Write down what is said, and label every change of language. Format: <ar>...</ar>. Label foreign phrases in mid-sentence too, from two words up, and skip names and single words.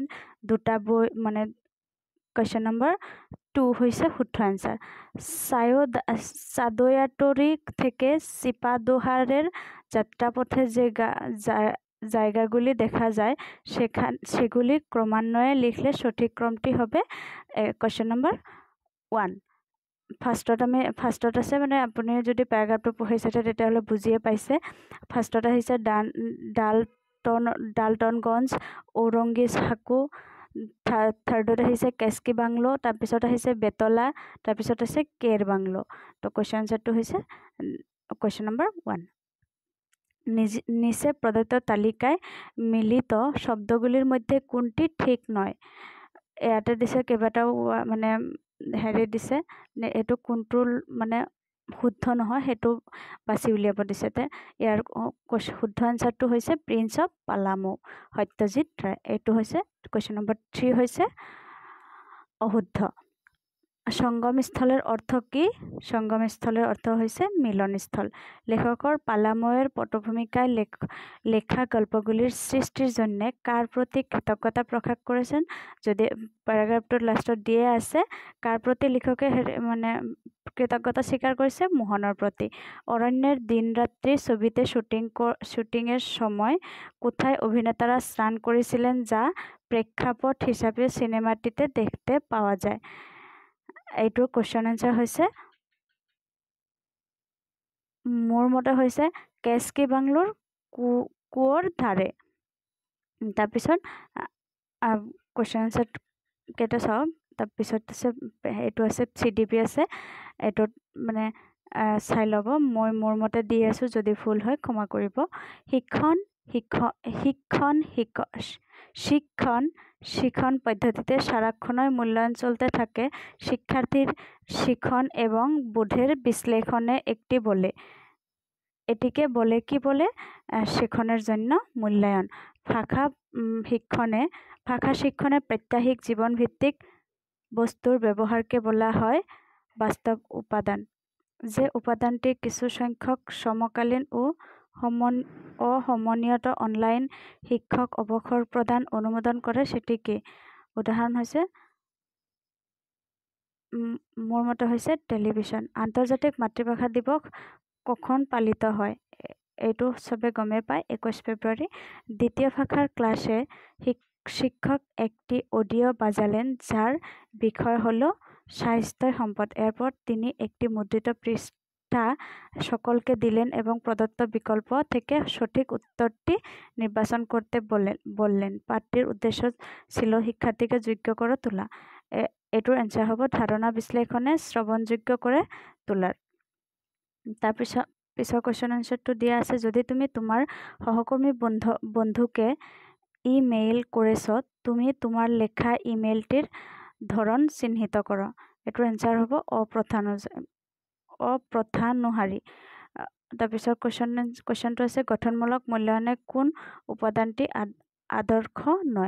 <bn>দুটা বই মানে</bn> <en>question number</en> <bn>2 হয়েছে শুদ্ধ অ্যান্সার। চাদয়াটরি থেকে চিপাদোহারের যাত্রাপথে যে জায়গাগুলি দেখা যায় সেগুলি ক্রমান্বয়ে লিখলে সঠিক ক্রমটি হবে</bn> <en>question number</en> <bn>1।</bn> <as>ফাৰ্ষ্টত আছে মানে আপুনি যদি পেৰাগ্ৰাফটো পঢ়িছে তেতিয়াহ'লে বুজিয়ে পাইছে। ফাৰ্ষ্টত আহিছে ডালটনগঞ্জ, ঔৰংগী সাকু, থাৰ্ডত আহিছে কেচকি বাংলো, তাৰপিছত আহিছে বেতলা, তাৰপিছত আছে কেৰ বাংলো। তো</as> <en>question answerটো</en> <as>হৈছে</as> <en>question number</en> <as>1।</as> <bn>নিচে প্রদত্ত তালিকায় মিলিত শব্দগুলির মধ্যে কোনটি ঠিক নয়?</bn> <as>ইয়াতে দিছে কেইবাটাও মানে হেৰি দিছে, এইটো কোনটো মানে শুদ্ধ নহয় সেইটো বাছি উলিয়াব দিছে। ইয়াৰ শুদ্ধ আনসাৰটো হৈছে প্ৰিন্স অফ পালামু, সত্যজিৎ ৰায়। এইটো হৈছে</as> <en>question number</en> <as>3 হৈছে অশুদ্ধ।</as> <bn>সংগমস্থলের অর্থ কি? সংগমস্থলের অর্থ হয়েছে মিলনস্থল। লেখকৰ পালাময়ের পটভূমিকায় লেখা গল্পগুলির সৃষ্টির জন্য কার প্রতি কৃতজ্ঞতা প্রকাশ করেছেন? যদি প্যারাগ্রাফটোর লাস্টত দিয়ে আছে কার প্রতি লেখকে মানে কৃতজ্ঞতা স্বীকার করেছে? মোহনের প্রতি। অরণ্যের দিন রাত্রি ছবিতে শুটিংয়ের সময় কোথায় অভিনেতারা স্নান করেছিলেন যা প্রেক্ষাপট হিসাবে সিনেমাটিতে দেখতে পাওয়া যায়?</bn> <as>এইটোৰ</as> <en>question answer</en> <as>হৈছে মোৰ মতে হৈছে কেচকি বাংলোৰ কুঁৱৰ ধাৰে। তাৰপিছত</as> <en>question answer</en> <as>কেইটা চাওঁ। তাৰপিছত আছে এইটো আছে CDP আছে, এইটোত মানে চাই ল'ব। মই মোৰ মতে দি আছোঁ, যদি ভুল হয় ক্ষমা কৰিব।</as> <bn>শিক্ষণ পদ্ধতিতে সারাক্ষণই মূল্যায়ন চলতে থাকে। শিক্ষার্থীর শিখন এবং বোধের বিশ্লেষণে একটি বলে, এটিকে বলে কি বলে? শিক্ষণের জন্য মূল্যায়ন। ভাষা শিক্ষণে প্রাত্যহিক জীবনভিত্তিক বস্তুর ব্যবহারকে বলা হয় বাস্তব উপাদান। যে উপাদানটি কিছু সংখ্যক সমকালীন ও অসমনিয়ত অনলাইন শিক্ষক অবসর প্রদান অনুমোদন করে সেটি কি?</bn> <as>উদাহরণ হৈছে মোৰ মতে হৈছে টেলিভিশন।</as> <bn>আন্তর্জাতিক মাতৃভাষা দিবস কখন পালিত হয়?</bn> <as>এইটো সবে গমে পায়, 21 ফেব্রুয়ারি।</as> <bn>দ্বিতীয় ভাষার ক্লাসে শিক্ষক একটি অডিও বাজালেন যার বিষয় হলো স্বাস্থ্য সম্পদ। এরপর তিনি একটি মুদ্রিত পৃষ্ঠা সকলকে দিলেন এবং প্রদত্ত বিকল্প থেকে সঠিক উত্তরটি নির্বাচন করতে বললেন। পাঠটির উদ্দেশ্য ছিল শিক্ষার্থীকে যোগ্য করে তোলা। এটোর অ্যান্সার হব ধারণা বিশ্লেষণে শ্রবণযোগ্য করে তোলার।</bn> <as>তাৰপিছত</as> <en>question answerটো</en> <as>দিয়া আছে,</as> <bn>যদি তুমি তোমার সহকর্মী বন্ধুকে ইমেইল করেছ, তুমি তোমার লেখা ইমেইলটির ধরন চিহ্নিত করো। এটোর অ্যান্সার হব অপ্রথানুসারী।</bn> <as>তাৰপিছত কোয়েশ্চনটো আছে</as> <bn>গঠনমূলক মূল্যায়নে কোন উপাদানটি আদর্শ নয়?</bn>